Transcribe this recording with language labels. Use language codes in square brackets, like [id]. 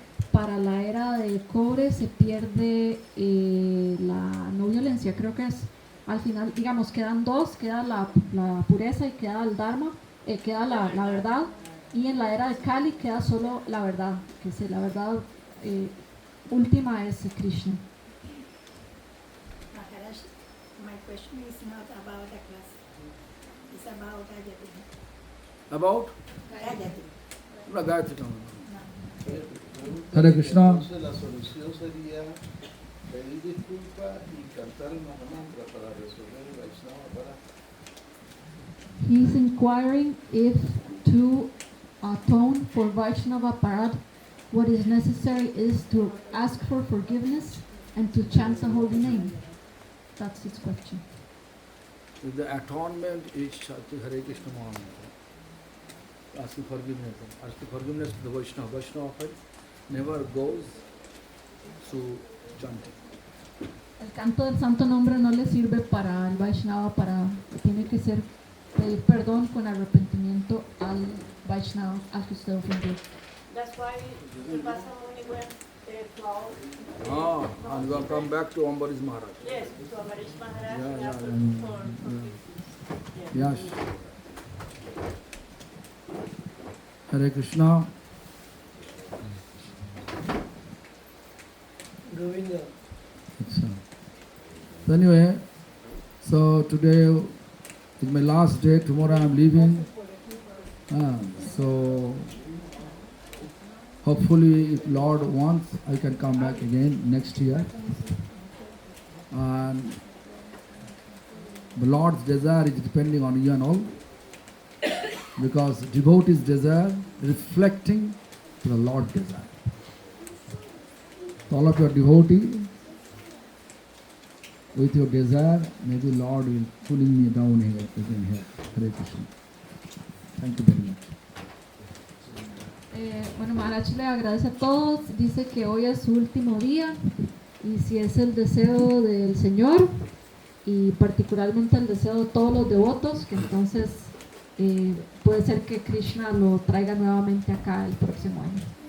[es] Para la era de cobre se pierde la no violencia, creo que es. Al final, digamos, quedan 2, queda la pureza y queda el Dharma, queda la verdad. Y en la era de Kali queda solo la verdad, que es la verdad última es Krishna. [en] Maharaj, my question is not about the class. It's about Gayatri. About Gayatri. Gayatri. Hare Krishna. [es] Entonces la solución sería pedir disculpas y cantar el Mahamantra para resolver el Vaishnava para. [en] He's inquiring if to atone for Vaishnava Parad, what is necessary is to ask for forgiveness and to chant the holy name. That's his question. The atonement is Shakti Hare Krishna Mahamantra. Asking forgiveness. Asking forgiveness to the Vaishnava. Vaishnava never goes to chanting. [es] El canto del santo nombre no le sirve para el Vaishnava, tiene que ser pedir perdón con arrepentimiento al Vaishnava, al que usted ofendió. [en] That's why Vasa Muni went to our... And we'll come back to Ambarish Maharaj. Yes, to Ambarish Maharaj. Yeah, for forgiveness. Yes. Hare Krishna. So anyway, so today is my last day. Tomorrow I am leaving. So hopefully, if Lord wants, I can come back again next year. And the Lord's desire is depending on you and all, because devotee's desire reflecting to the Lord's desire. So all of your devotee, with your desire, maybe Lord will pulling me down here, again here. Hare Krishna. Thank you very much. [es] Bueno, Maharaj le agradece a todos, dice que hoy es su último día y si es el deseo del Señor y particularmente el deseo de todos los devotos, que entonces puede ser que Krishna lo traiga nuevamente acá el próximo año.